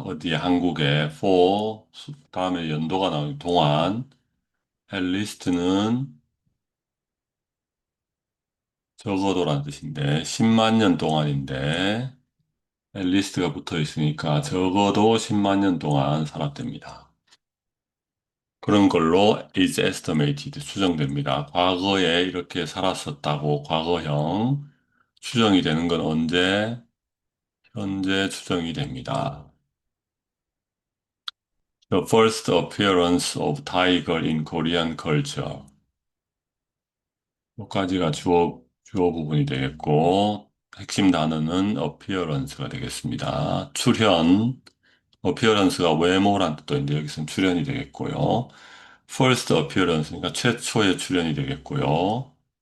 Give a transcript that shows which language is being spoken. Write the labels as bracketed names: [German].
[Korean] 어디에 한국에 for 다음에 연도가 나오는 동안 앨리스트는 적어도란 뜻인데 10만 년 동안인데 앨리스트가 붙어 있으니까 적어도 10만 년 동안 살았답니다. 그런 걸로 [English] is estimated [Korean] 추정됩니다. 과거에 이렇게 살았었다고 과거형 추정이 되는 건 언제? 현재 추정이 됩니다. [English] The first appearance of tiger in Korean culture. [Korean] 여기까지가 주어 부분이 되겠고, 핵심 단어는 appearance가 되겠습니다. 출현, appearance가 외모란 뜻도 있는데 여기서는 출현이 되겠고요. [English] first appearance, [Korean] 그러니까 최초의 출현이 되겠고요.